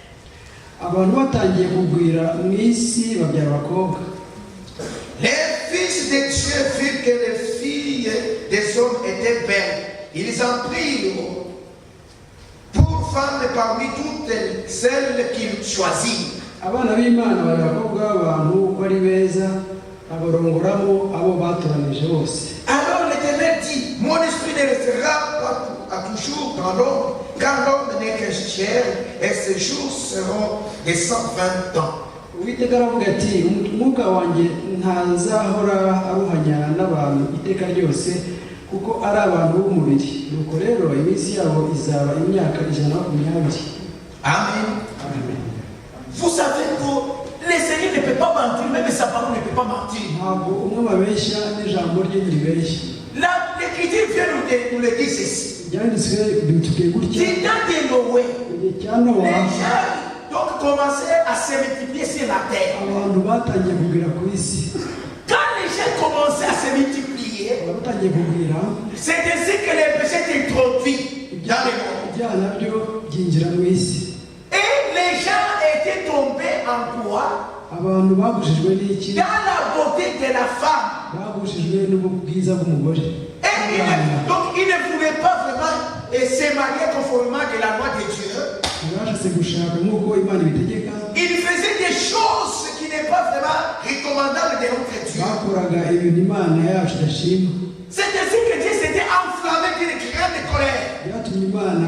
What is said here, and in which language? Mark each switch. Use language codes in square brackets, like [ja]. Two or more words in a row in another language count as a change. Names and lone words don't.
[fr] Les fils de Dieu virent que les filles des hommes étaient belles. Ils en prirent pour femmes parmi toutes celles qu'ils choisirent. [rw] Abana b'Imana bari abakobwa b'abantu bari beza abarongoramo abo batoranije bose. [fr] Alors l'Éternel dit, mon esprit ne restera pas à toujours dans l'homme, car l'homme n'est que chair et ses jours seront de 120 ans. [rw] Uwiteka aravuga ati umwuka wanjye ntazahora aruhanya n'abantu iteka ryose kuko ari abantu b'umubiri. Nuko rero iminsi yabo izaba imyaka 120. Amen. [fr] Vous savez que le Seigneur ne peut pas mentir, même sa parole ne peut pas mentir. L'Écriture vient nous le dire ceci. Du temps de Noé, les gens donc commençaient à se multiplier sur la terre. Quand les gens commençaient à se multiplier, c'est ainsi que les péchés étaient introduits dans [rw] ibyaha nabyo byinjira mu isi. [fr] Et les gens étaient tombés en quoi? [rw] Abantu bagushijwe n'iki? [fr] Dans la beauté de la femme. [rw] Bagushijwe n'ubwiza bw'umugore. [fr] Et donc ils ne pouvaient pas vraiment se marier conformément à la loi de Dieu. Ils faisaient des choses qui n'est pas vraiment recommandable de notre Dieu. C'est ainsi que Dieu s'était enflammé d'une grande colère.